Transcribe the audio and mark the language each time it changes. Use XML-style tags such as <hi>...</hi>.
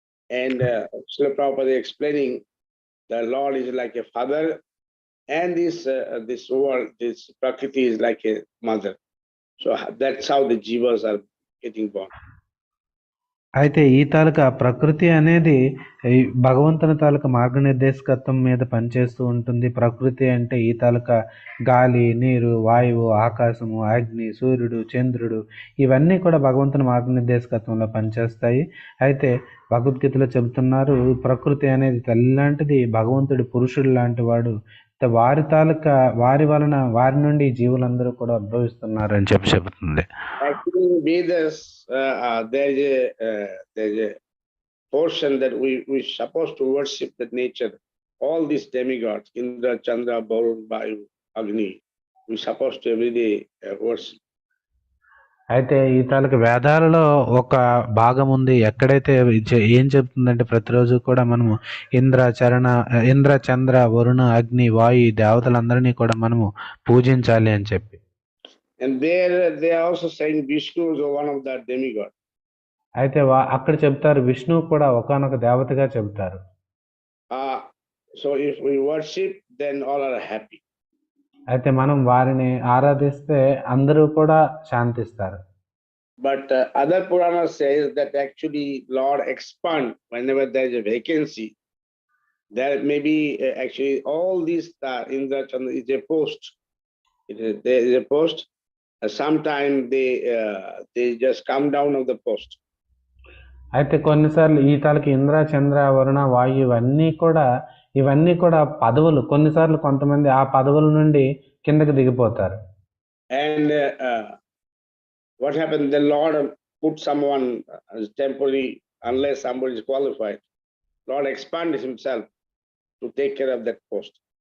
<en>And Srila Prabhupada explaining the Lord is like a father, and this world, this Prakriti is like a mother. So that's how the jivas are getting born.</en> <te>అయితే ఈ తాలూకా ప్రకృతి అనేది ఈ భగవంతుని తాలూకా మార్గనిర్దేశకత్వం మీద పనిచేస్తూ ఉంటుంది. ప్రకృతి అంటే ఈ తాలూకా గాలి, నీరు, వాయువు, ఆకాశము, అగ్ని, సూర్యుడు, చంద్రుడు ఇవన్నీ కూడా భగవంతుని మార్గనిర్దేశకత్వంలో పనిచేస్తాయి. అయితే భగవద్గీతలో చెబుతున్నారు, ప్రకృతి అనేది తల్లి లాంటిది, భగవంతుడి పురుషుడు లాంటి వాడు, వారి తాలూకా వారి నుండి జీవులందరూ కూడా ఉద్భవిస్తున్నారు అని చెబుతుంది.</te> <en>Actually, in Vedas, there's a portion that we supposed to worship the nature. All these demigods, Indra, Chandra, Varun, Vayu, Agni, we supposed to every day worship.</en> <te>అయితే ఈ తాలూకు వేదాలలో ఒక భాగం ఉంది, ఎక్కడైతే ఏం చెప్తుందంటే ప్రతిరోజు కూడా మనము ఇంద్ర, చంద్ర, వరుణ, అగ్ని, వాయు దేవతలందరినీ కూడా మనము పూజించాలి అని చెప్పి.</te> <en>And there they are also saying Vishnu is one of the demigods.</en> <te>అయితే అక్కడ చెప్తారు విష్ణువు కూడా ఒకానొక దేవతగా చెబుతారు.</te> <en>So if we worship, then all are happy.</en> <te>అయితే మనం వారిని ఆరాధిస్తే అందరూ కూడా శాంతిస్తారు.</te> <en>But other Purana says that actually Lord expand whenever there is a vacancy. There may be actually all these Indra, Chandra is a post. There is a post. Sometimes they just come down of the post.</en> <te>అయితే కొన్నిసార్లు ఈ తాలూకు ఇంద్ర, చంద్ర, వరుణ, వాయు ఇవన్నీ కూడా పదవులు. కొన్నిసార్లు కొంతమంది ఆ పదవుల నుండి కిందకి దిగిపోతారు.</te> <en>And what happened? The Lord put someone as temporary, unless somebody is qualified. Lord expanded himself to take care of that post.</en>